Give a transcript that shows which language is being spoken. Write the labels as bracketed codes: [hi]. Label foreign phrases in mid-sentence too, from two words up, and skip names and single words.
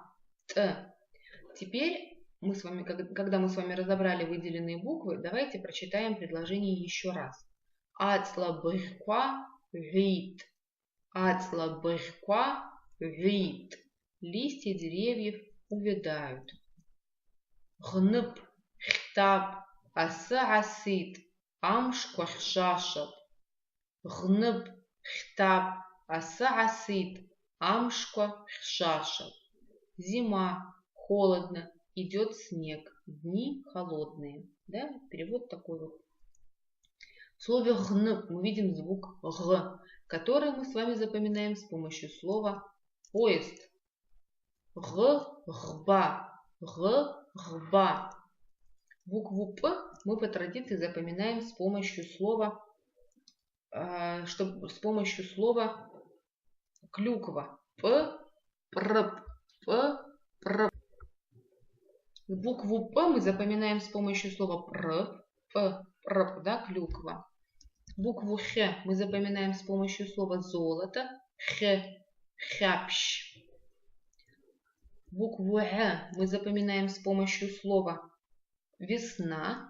[ru] Т. Теперь мы с вами, когда мы с вами разобрали выделенные буквы, давайте прочитаем предложение еще раз. [ab] Ацлабырква гейт. Ацлабырква гейт. [ru] Листья деревьев увядают. Гнып. [ab] Хтаб. Асы асит. Амшква хшашат. Гнып. Хтаб. Асы асит. Амшква хшашат. [ru] Зима, холодно, идет снег, дни холодные. Да? Перевод такой вот. В слове гнып мы видим звук г, который мы с вами запоминаем с помощью слова поезд. [ab] Гба. Гба. [ru] Букву П мы по традиции запоминаем с помощью слова, клюква. [ab] П, прп, п, прп. [ru] Букву П мы запоминаем с помощью слова [ab] прп, п, прп, [ru] да, клюква. Букву Х мы запоминаем с помощью слова золото. [ab] Х, хапщ. [ru] Букву Г мы запоминаем с помощью слова весна.